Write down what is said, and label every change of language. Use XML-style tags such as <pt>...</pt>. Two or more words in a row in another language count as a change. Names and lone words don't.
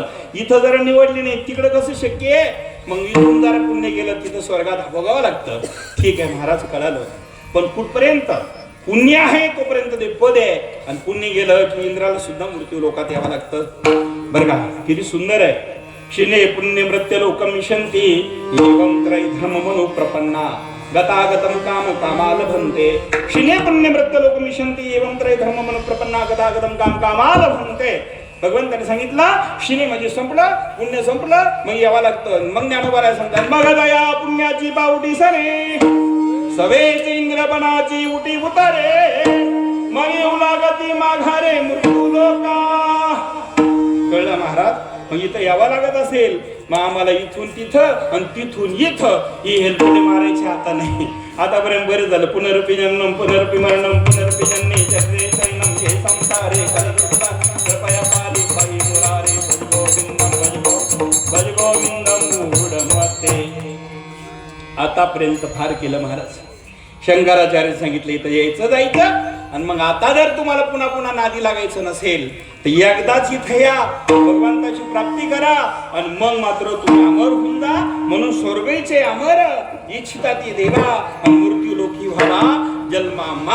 <mr>इथं जरा निवडली नाही तिकडे कसं शक्य आहे? मग इथून जरा पुण्य गेलं तिथं स्वर्गात भोगावं लागतं. ठीक आहे महाराज, कळालं. पण कुठपर्यंत पुण्य आहे तोपर्यंत ते पद आहे. आणि पुण्य गेलं की इंद्राला सुद्धा मृत्यू लोकात यावं लागतं बरं का. किती सुंदर आहे.</mr> <sa>शिने पुण्य मृत्य लोकम मिशंती एवं त्रय धर्म मनो प्रपन्ना गतागतम काम कामाल भंते. शिने पुण्य मृत्य लोक मिशंती एवं त्रय धर्म मनो प्रपन्ना गतागतम काम कामाल भंते.</sa> <mr>भगवंताने सांगितलं शिने म्हणजे संपलं, पुण्य संपलं, मग यावं लागतं. मग ज्ञानोबा सांगतात मग दया पुण्याची बावटी सरे सवेची इंद्रपणाची उटी उतारे, मग येऊ लागती माघारे मृत्यू लोका. कळलं महाराज? मग इथं यावं लागत असेल मग आम्हाला इथून तिथं आणि तिथून इथं ही हेलपुटे मारायची आता नाही. आतापर्यंत बरं झालं.</mr> <sa>पुनरपि जन्म पुनरपि मरणम पुनरपि जन्मे चक्रे शयनम हे संसारे कृपया पारी पाहि मुरारे भज गोविंदम मूढमते.</sa> <mr>आतापर्यंत फार केलं महाराज. शंकराचार्य सांगितलं इथं यायचं जायचं आणि मग आता जर तुम्हाला पुन्हा पुन्हा नादी लागायचं नसेल तर एकदाच इथे या, भगवंताची प्राप्ती करा आणि मग मात्र तुम्ही अमर होऊन जा. म्हणून स्वर्गीचे अमर इच्छिता ती देवा आणि मृत्यू लोकी व्हावा जन्मामा.</mr>